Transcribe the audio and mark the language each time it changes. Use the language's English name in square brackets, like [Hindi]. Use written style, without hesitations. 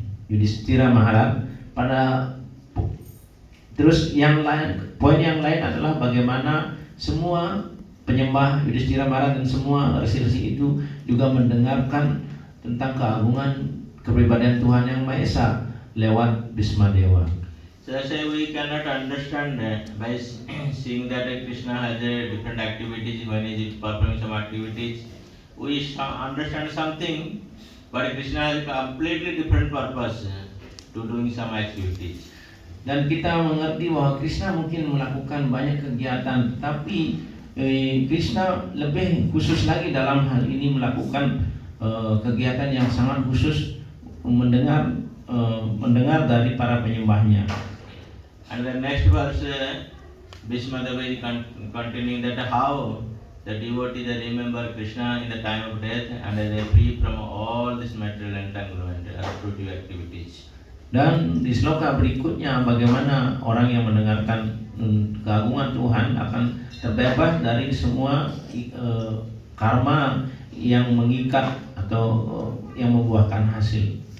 [Indonesian] Yudhishthira Maharaj pada terus yang lain, poin yang lain adalah bagaimana semua penyembah Yudhishthira Maharaj dan semua resi-resi itu juga mendengarkan tentang keagungan kepribadian Tuhan Yang Maha Esa lewat Bhismadewa. [English] So that's why we cannot understand by seeing that Krishna has different activities. When he is performing some activities, we understand something, but Krishna has a completely different purpose to doing some activities. [Indonesian] Dan kita mengerti bahwa Krishna mungkin melakukan banyak kegiatan, tetapi Krishna lebih khusus lagi dalam hal ini melakukan kegiatan yang sangat khusus, mendengar dari para penyembahnya. [English] And the next verse, Bhismadeva is continuing that how the devotees remember Krishna in the time of death and they are free from all this material entanglement or fruitive activities. [Indonesian] Dan di sloka berikutnya bagaimana orang yang mendengarkan keagungan Tuhan akan terbebas dari semua karma yang mengikat atau yang membuahkan hasil.